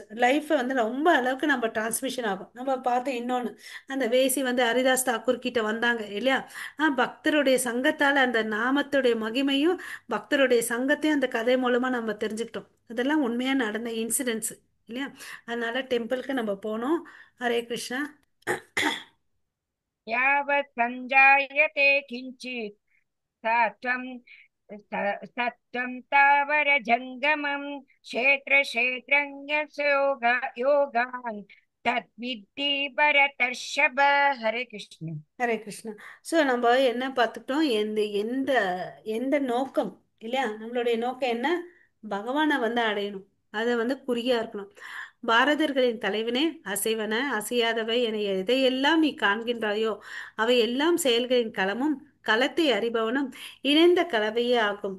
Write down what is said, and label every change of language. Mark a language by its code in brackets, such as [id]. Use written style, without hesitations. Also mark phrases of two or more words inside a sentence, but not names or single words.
[ta] லைஃப்பை வந்து ரொம்ப அளவுக்கு நம்ம டிரான்ஸ்மிஷன் ஆகும். நம்ம பார்த்து இன்னொன்று, அந்த வேசி வந்து ஹரிதாஸ் தாக்கூர் கிட்ட வந்தாங்க இல்லையா? பக்தருடைய சங்கத்தால் அந்த நாமத்துடைய மகிமையும் பக்தருடைய சங்கத்தையும் அந்த கதை மூலமாக நம்ம தெரிஞ்சுக்கிட்டோம். இதெல்லாம் உண்மையாக நடந்த இன்சிடென்ட்ஸ் இல்லையா? அதனால டெம்பிளுக்கு நம்ம போனோம். ஹரே கிருஷ்ணா. [sa] यावत् सञ्जायते किञ्चित् सत्त्वं सत्त्वं तावर जङ्गमं योगान् तद्विद्धि भरतर्षभ हरे कृष्ण. [ta] ஹரே கிருஷ்ணா. ஸோ நம்ம என்ன பார்த்துக்கிட்டோம்? எந்த எந்த எந்த நோக்கம் இல்லையா? நம்மளுடைய நோக்கம் என்ன? பகவானை வந்து அடையணும். அதை வந்து குறியா இருக்கணும். பாரதர்களின் தலைவனே, அசைவன அசையாதவை என எதையெல்லாம் நீ காண்கின்றாயோ அவை எல்லாம் செயல்களின் களமும் களத்தை அறிபவனும் இணைந்த கலவையே ஆகும்.